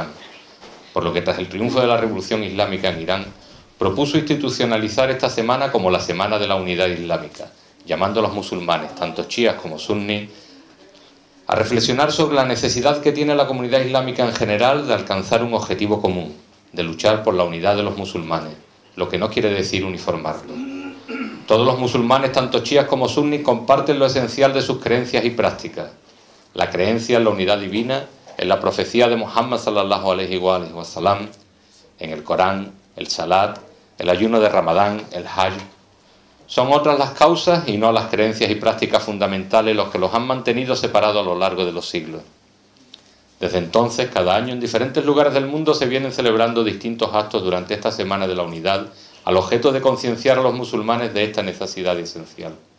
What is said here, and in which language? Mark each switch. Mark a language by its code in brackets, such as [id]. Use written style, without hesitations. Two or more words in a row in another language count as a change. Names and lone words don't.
[es] Por lo que tras el triunfo de la revolución islámica en Irán, propuso institucionalizar esta semana como la Semana de la Unidad Islámica, llamando a los musulmanes, tanto chiíes como sunníes, a reflexionar sobre la necesidad que tiene la comunidad islámica en general de alcanzar un objetivo común, de luchar por la unidad de los musulmanes, lo que no quiere decir uniformarlos. Todos los musulmanes, tanto chiíes como sunníes, comparten lo esencial de sus creencias y prácticas: la creencia en la unidad divina, en la profecía de Muhammad [ar] صلى الله عليه وسلم, [es] en el Corán, el Salat, el ayuno de Ramadán, el Hajj. Son otras las causas y no las creencias y prácticas fundamentales los que los han mantenido separados a lo largo de los siglos. Desde entonces, cada año en diferentes lugares del mundo se vienen celebrando distintos actos durante esta Semana de la Unidad, al objeto de concienciar a los musulmanes de esta necesidad esencial.